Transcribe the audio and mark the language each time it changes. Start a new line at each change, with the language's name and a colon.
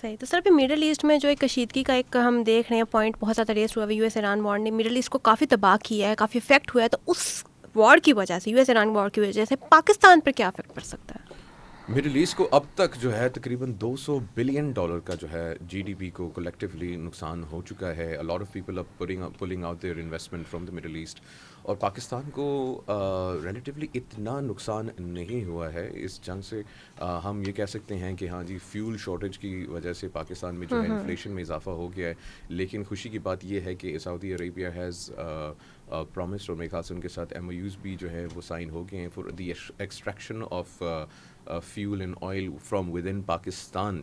Urdu: صحیح. تو سر ابھی مڈل ایسٹ میں جو ایک کشیدگی کا ایک ہم دیکھ رہے ہیں پوائنٹ بہت زیادہ ریس ہوا ہے, یو ایس ایران وار نے مڈل ایسٹ کو کافی تباہ کیا ہے, کافی افیکٹ ہوا ہے. تو اس وار کی وجہ سے, یو ایس ایران وار کی وجہ سے پاکستان پر کیا افیکٹ پڑ سکتا ہے؟ مڈل ایسٹ کو اب تک جو ہے تقریباً $200 بلین کا جو ہے جی ڈی پی کو کلیکٹیولی نقصان ہو چکا ہے.
English: A lot of people are pulling out their investment from the Middle East.
Urdu: اور پاکستان کو ریلیٹیولی اتنا نقصان نہیں ہوا ہے اس جنگ سے. ہم یہ کہہ سکتے ہیں کہ ہاں جی فیول شارٹیج کی وجہ سے پاکستان میں جو ہے انفلیشن میں اضافہ ہو گیا ہے, لیکن خوشی کی بات یہ ہے کہ سعودی عربیہ
English: has promised,
Urdu: اور میرے خیال سے ان کے ساتھ ایم او یوز بھی جو ہے وہ سائن ہو گئے ہیں
English: For the extraction of fuel and oil from within Pakistan.